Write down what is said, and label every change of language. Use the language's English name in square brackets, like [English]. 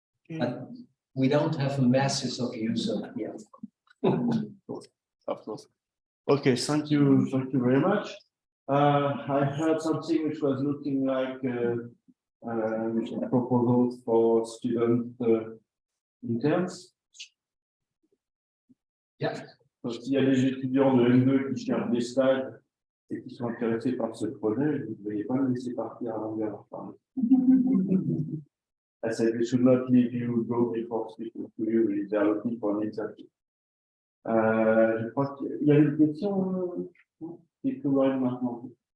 [English] But we don't have masses of users yet. Of course. Okay, thank you very much. I heard something which was looking like a proposal for student interns. Yeah. [French] Donc, s'il y a des étudiants de M2 qui cherchent des stages et qui sont intéressés par ce projet, vous ne devez pas le laisser partir avant de leur parler. [English] I said we should not leave you go before speaking to you if they are looking for an interview. [French] Je crois qu'il y a une question qui est ouverte maintenant.